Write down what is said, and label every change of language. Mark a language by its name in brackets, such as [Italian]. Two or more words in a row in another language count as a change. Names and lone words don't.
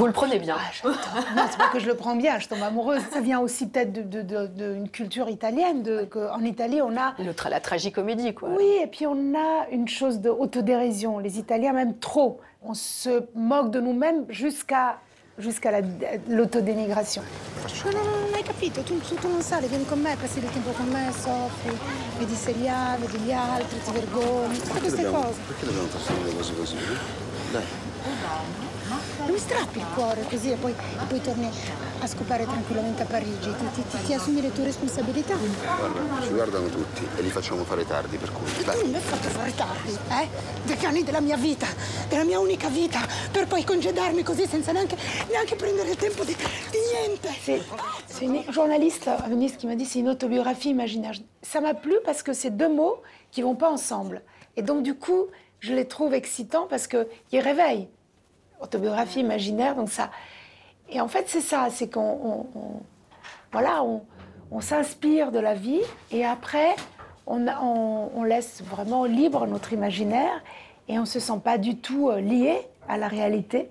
[French] Vous le prenez bien. Non, c'est pas que je le prends bien, je tombe amoureuse. Ça vient aussi peut-être d'une culture italienne. En Italie, on a... La tragicomédie, quoi. Oui, et puis on a une chose d'autodérision. Les Italiens, même trop. On se moque de nous-mêmes jusqu'à l'autodénigration. [Italian] Non hai capito, tu non sali, vieni con me, passi del tempo con me, soffri, vedi seriali, vedi gli altri, ti vergogni, tutte queste cose. Perché dobbiamo passare le cose così? Dai. Non mi strappi il cuore così e poi torni a scopare tranquillamente a Parigi. Ti assumi le tue responsabilità. Guarda, ci guardano tutti e li facciamo fare tardi, per cui E dai. tu non mi hai fatto fare tardi, eh? 10 anni della mia vita, della mia unica vita, per poi congedarmi così senza neanche prendere il tempo di niente. [French] C'est une journaliste à Venise qui m'a dit c'est une autobiographie imaginaire. Ça m'a plu parce que c'est deux mots qui vont pas ensemble. Et donc du coup, je les trouve excitants parce qu'ils réveillent. Autobiographie imaginaire, donc ça... Et en fait, c'est ça, c'est qu'on s'inspire de la vie et après, on laisse vraiment libre notre imaginaire et on ne se sent pas du tout lié à la réalité.